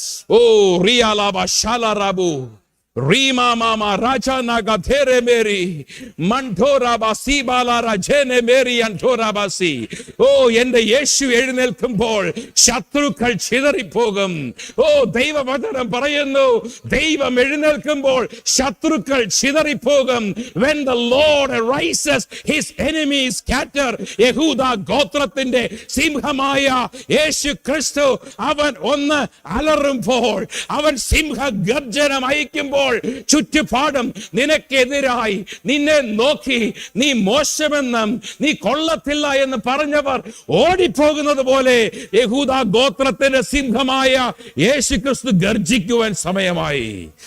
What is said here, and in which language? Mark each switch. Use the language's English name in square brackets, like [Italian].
[Malayalam] ഓ റിയാലാബ ഷാലാറാബു റീമാ മാമാ രാജാനാഗ ധേരെ Mary മണ്ഡോറാബാസി ബാലാരാ ജേനെ Mary അൻഡോറാബാസി. എന്റെ യേശു എഴുന്നേൽക്കുമ്പോൾ ശത്രുക്കൾ ചിതറിപ്പോകും. ദൈവവചനം പറയുന്നു, ദൈവം എഴുന്നേൽക്കുമ്പോൾ ശത്രുക്കൾ ചിതറിപ്പോകും. [English] When the Lord arises, his enemies scatter. [Malayalam] യഹൂദ ഗോത്രത്തിന്റെ സിംഹമായ യേശു ക്രിസ്തു അവൻ ഒന്ന് അലറുമ്പോൾ, അവൻ സിംഹ ഗർജനം അയക്കുമ്പോൾ ചുറ്റുപാടും നിനക്കെതിരായി നിന്നെ നോക്കി നീ മോശമെന്നും നീ കൊള്ളത്തില്ല എന്ന് പറഞ്ഞവർ ഓടിപ്പോകുന്നത് പോലെ യഹൂദ ഗോത്രത്തിന്റെ സിംഹമായ യേശുക്രിസ്തു ഗർജിക്കുവാൻ സമയമായി.